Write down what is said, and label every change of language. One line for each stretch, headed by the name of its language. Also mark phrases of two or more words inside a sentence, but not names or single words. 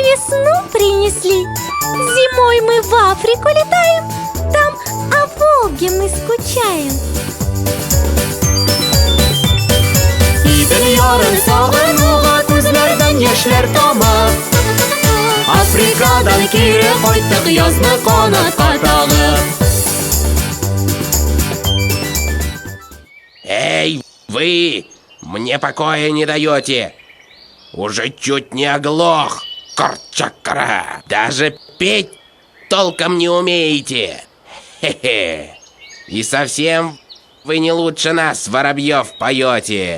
Russian: весну принесли. Зимой мы в Африку летаем, там о Волге мы скучаем.
Tatar: Идел ярын сагынуга, күзләрдән яшьләр тама. Африкадан кире кайттык, язны канатка тагып. Эй,
Russian: вы! Мне покоя не даете! Уже чуть не оглох, Корчакра! Даже петь толком не умеете! Хе-хе! И совсем вы не лучше нас, воробьев, поете!